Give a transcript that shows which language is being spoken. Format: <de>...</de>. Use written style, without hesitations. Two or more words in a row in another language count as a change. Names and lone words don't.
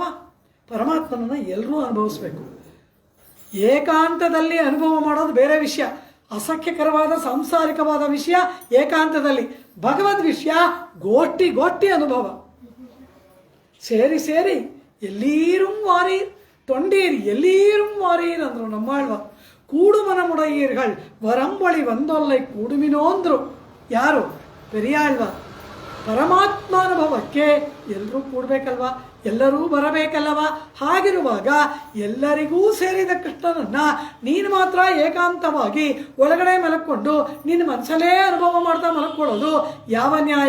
<kn>ಪರಮಾತ್ಮನನ್ನು ಎಲ್ಲರೂ ಅನುಭವಿಸ್ಬೇಕು. ಏಕಾಂತದಲ್ಲಿ ಅನುಭವ ಮಾಡೋದು ಬೇರೆ ವಿಷಯ, ಅಸಖ್ಯಕರವಾದ ಸಾಂಸಾರಿಕವಾದ ವಿಷಯ ಏಕಾಂತದಲ್ಲಿ. ಭಗವದ್ ವಿಷಯ ಗೋಷ್ಠಿ ಗೋಷ್ಠಿ ಅನುಭವ. ಸೇರಿ ಸೇರಿ</kn> <ta>எல்லீரும் வாரீர் தொண்டீர் எல்லீரும் வாரீர்</ta> <kn>ಅಂದ್ರು ನಮ್ಮಾಳ್ವ.</kn> <ta>கூடு மனமுடையீர்கள் வரம்பளி ஒந்தொல்லை கூடுமினோ ಅಂದ್ರು.</ta> <kn>ಯಾರು? ಪೆರಿಯಾಳ್ವಾ. ಪರಮಾತ್ಮಾನುಭವಕ್ಕೆ ಎಲ್ಲರೂ ಕೂಡಬೇಕಲ್ವಾ, ಎಲ್ಲರೂ ಬರಬೇಕಲ್ಲವ. ಹಾಗಿರುವಾಗ ಎಲ್ಲರಿಗೂ ಸೇರಿದ ಕೃಷ್ಣನನ್ನ ನೀನು ಮಾತ್ರ ಏಕಾಂತವಾಗಿ ಒಳಗಡೆ ಮಲಕ್ಕೊಂಡು ನಿನ್ನ ಮನಸ್ಸಲ್ಲೇ ಅನುಭವ ಮಾಡ್ತಾ ಮಲಕ್ಕೊಳ್ಳೋದು ಯಾವ ನ್ಯಾಯ?</kn>